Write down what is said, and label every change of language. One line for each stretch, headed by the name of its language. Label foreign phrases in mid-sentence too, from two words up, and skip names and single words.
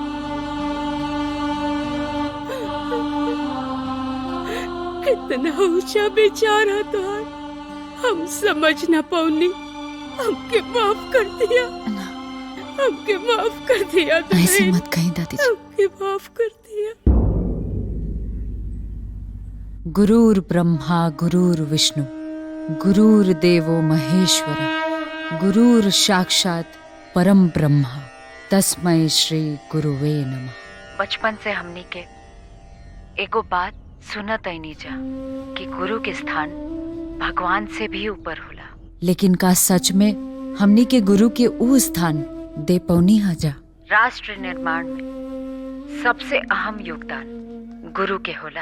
Bhojpuri: इतना ऊंचा बेचारा था, हम समझ ना पौनी। हमके माफ कर दिया, हमके माफ कर दिया। ऐसे मत कहीं दादी जी। हमके माफ कर दिया।
Sanskrit: गुरुर् ब्रह्मा गुरुर्विष्णु गुरुर्देवो महेश्वर गुरुर् साक्षात परम ब्रह्मा तस्मै श्री गुरुवे नमः।
Bhojpuri: बचपन से हमनी के एगो बात सुनत नहीं जा कि गुरु के स्थान भगवान से भी ऊपर होला, लेकिन का सच में हमनी के गुरु के ऊ स्थान दे पौनी हजा। राष्ट्र निर्माण में सबसे अहम योगदान गुरु के होला।